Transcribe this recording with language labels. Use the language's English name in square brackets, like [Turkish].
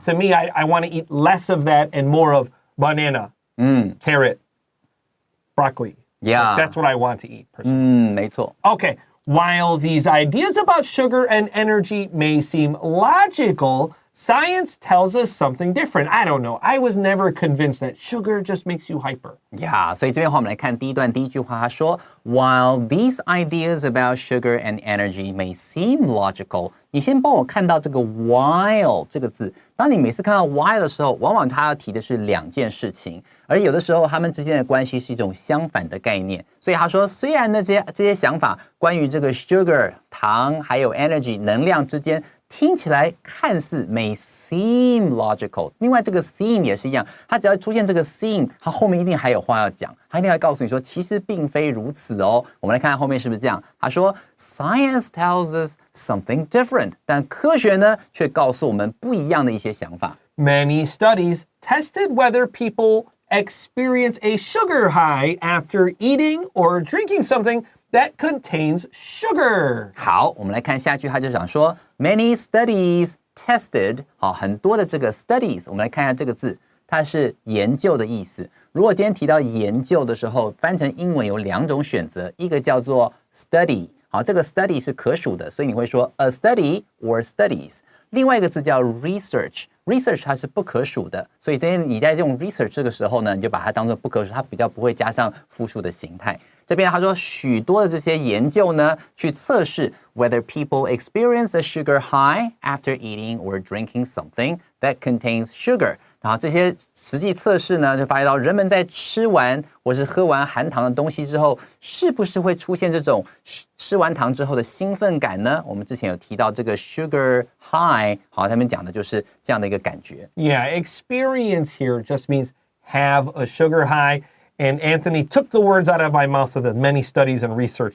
[English] To me, I want to eat less of that and more of banana, carrot, broccoli. Yeah. That's what I want to eat, personally. [Chinese] 没错。 [English] Okay, while these ideas about sugar and energy may seem logical, Science tells us something different. I don't know. I was never convinced that sugar just makes you hyper. [Chinese] Yeah, 所以这边的话，我们来看第一段第一句话，他说 [English] While these ideas about sugar and energy may seem logical， [Chinese] 你先帮我看到这个 while 这个字。当你每次看到 while 的时候，往往它要提的是两件事情，而有的时候它们之间的关系是一种相反的概念。所以他说，虽然呢这些想法关于这个 sugar 糖还有 energy 能量之间。听起来看似 [English] may seem logical， [Chinese] 另外这个 seem 也是一样，它只要出现这个 seem， 它后面一定还有话要讲，它一定会告诉你说，其实并非如此哦。我们来看看后面是不是这样？他说 [English] Science tells us something different， [Chinese] 但科学呢却告诉我们不一样的一些想法。 [English] Many studies tested whether people experience a sugar high after eating or drinking something that contains sugar. [Chinese] 好，我们来看下一句，他就讲说 [English] Many studies tested， [Chinese] 好，很多的这个 studies， 我们来看一下这个字，它是研究的意思。如果今天提到研究的时候，翻成英文有两种选择，一个叫做 study， 好，这个 study 是可数的，所以你会说 [English] a study or studies。 [Chinese] 另外一个字叫 research。Research 它是不可数的，所以你在用 research 这个时候呢，你就把它当作不可数，它比较不会加上复数的形态。这边他说许多的这些研究呢，去测试 [English] whether people experience a sugar high after eating or drinking something that contains sugar。 [Chinese] 然后这些实际测试呢，就发现到人们在吃完或是喝完含糖的东西之后，是不是会出现这种吃完糖之后的兴奋感呢？我们之前有提到这个 sugar high， 好，他们讲的就是这样的一个感觉。 [English] Yeah, experience here just means have a sugar high. And Anthony took the words out of my mouth with many studies and research.